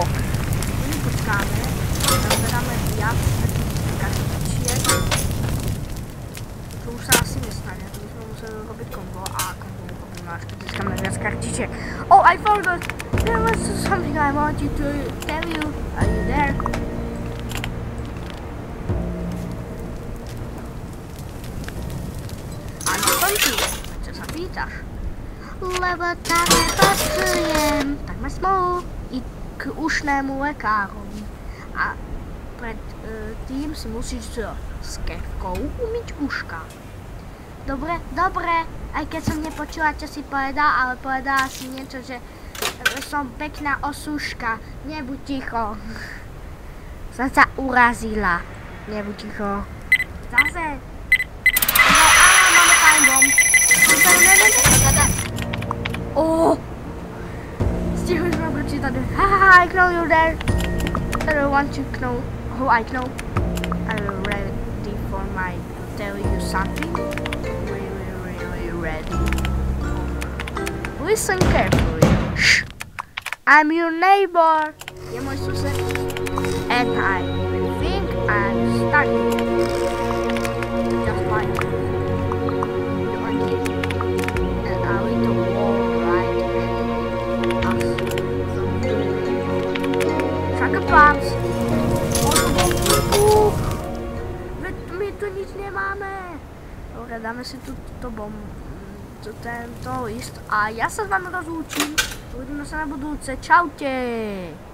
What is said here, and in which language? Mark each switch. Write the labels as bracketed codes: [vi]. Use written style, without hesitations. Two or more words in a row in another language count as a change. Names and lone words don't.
[sk] My počkáme, nazberáme viac takých kartičiek. To už sa asi nestane, to by sme museli robiť kombo a kombo robíme až keď získáme viac kartičiek. [en] Oh, I forgot! There was something I wanted to tell you. Are you there? [sk] Áno, som tu. Čo sa pýtaš? Lebo takto pracujem. Tak ma smolu ísť k ušnému lekárovi. A pred tým si musíš s kefkou umyť uška. Dobre, dobre. Aj keď som nepočula, čo si povedal, ale povedala si niečo, že som pekná osúška. Nebuď ticho. Som sa urazila. Nebuď ticho. Zase. Máme [en] time bomb. [sk] Oh! Stihli sme prečítať. [en] Haha, I know you're there. I don't want to know who I know. Are you ready for my tell you something? Really ready. Listen carefully. Shh. I'm your neighbor. Je môj sused. And I think I'm starting. Just like your kid. And a little more. Sugar Pops. [sk] nič nemáme. Dobre, dáme si tento list a ja sa s vami rozlúčim. Uvidíme sa na budúce. Čaute.